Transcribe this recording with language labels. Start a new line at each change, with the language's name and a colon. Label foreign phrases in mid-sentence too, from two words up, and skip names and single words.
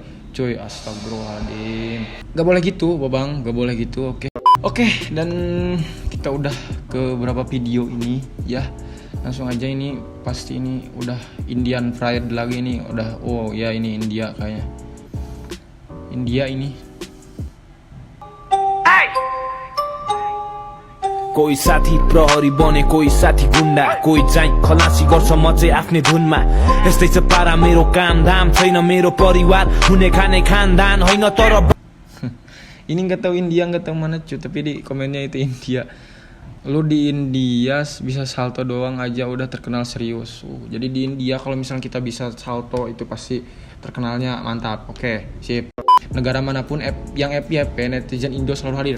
Indonesian: Cuy, astagfirullahaladzim. Gak boleh gitu bang, gak boleh gitu. Oke, dan kita udah ke berapa video ini ya. Langsung aja, ini pasti ini udah
English: Indian fried
Indonesian: lagi nih. Udah, oh ya ini India kayaknya. India ini.
Nepali: कोही साथी प्रहरी बने कोही साथी गुण्डा कोही चाहिँ खलासी गर्छ म चाहिँ आफ्नै धुनमा यस्तै छ पारा मेरो काम धाम छैन मेरो परिवार हुने खाने खानदान होइन तर
Indonesian: Ini nggak tahu India, nggak tahu mana cuy, tapi di komennya itu India. Lu di India bisa salto doang aja udah terkenal serius. Jadi di India kalau misalnya kita bisa salto itu pasti terkenalnya mantap. Oke, sip. Negara manapun yang FYP netizen Indo selalu hadir.